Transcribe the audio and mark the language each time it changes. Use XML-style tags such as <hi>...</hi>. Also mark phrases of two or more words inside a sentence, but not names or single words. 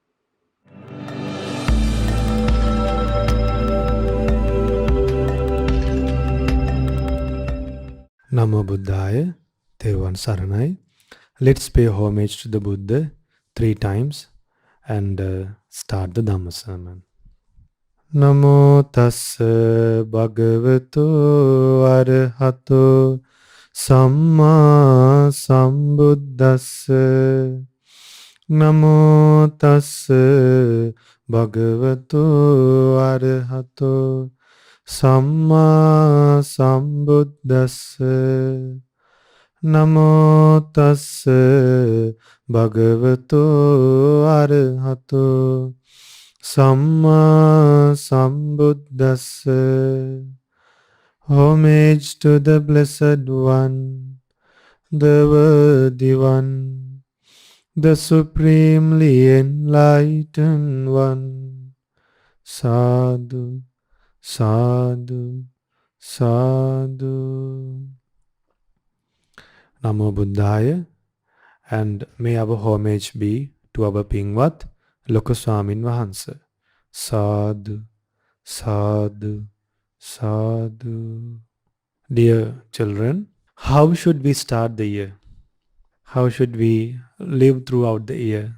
<pi>Namo Buddhaya, Theravada Saranai.</pi> <en>Let's pay homage to the Buddha 3 times and start the Dhamma Sermon.</en> <pi>Namo tassa bhagavato arahato samma sambuddhassa. Namo tassa bhagavato arahato samma sambuddhassa. Namo tassa bhagavato arahato samma sambuddhassa.</pi> <en>Homage to the Blessed One, the Worthy One, the Supremely Enlightened One.</en> <pi>Sadhu, sadhu, sadhu. Namo Buddhaya,</pi> <en>and may our homage be to our Pingvat, Lokaswamin Vahansa.</en> <pi>Sadhu, sadhu, sadhu.</pi> <en>Dear children, how should we start the year? How should we live throughout the year?</en>